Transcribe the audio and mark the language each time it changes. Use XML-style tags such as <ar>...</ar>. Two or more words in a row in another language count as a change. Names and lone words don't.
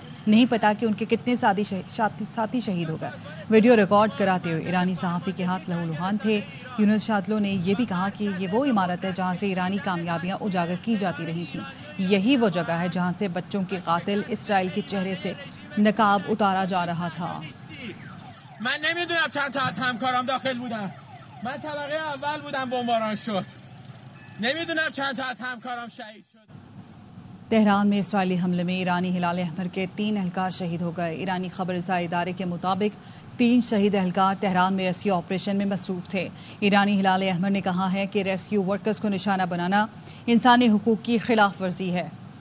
<ur>نہیں پتا کہ ان کے کتنے ساتھی شہید ہو گئے. ویڈیو ریکارڈ کراتے ہوئے ایرانی صحافی کے ہاتھ لہولہان تھے. یونس شاتلو نے یہ بھی کہا کہ یہ وہ عمارت ہے جہاں سے ایرانی کامیابیاں اجاگر کی جاتی رہی تھیں. یہی وہ جگہ ہے جہاں سے بچوں کے قاتل اسرائیل کے چہرے سے نقاب اتارا جا رہا تھا.</ur> <fa>من نمیدونم چند تا از همکارام داخل بودن. من طبقه اول بودم بمباران شد. نمیدونم چند تا از همکارام شهید شد.</fa> <ur>تہران میں اسرائیلی حملے میں ایرانی ہلال احمر کے 3 اہلکار شہید ہو گئے. ایرانی خبر رسائی ادارے کے مطابق 3 شہید اہلکار تہران میں ریسکیو آپریشن میں مصروف تھے. ایرانی ہلال احمر نے کہا ہے کہ ریسکیو ورکرز کو نشانہ بنانا انسانی حقوق کی خلاف ورزی ہے.</ur>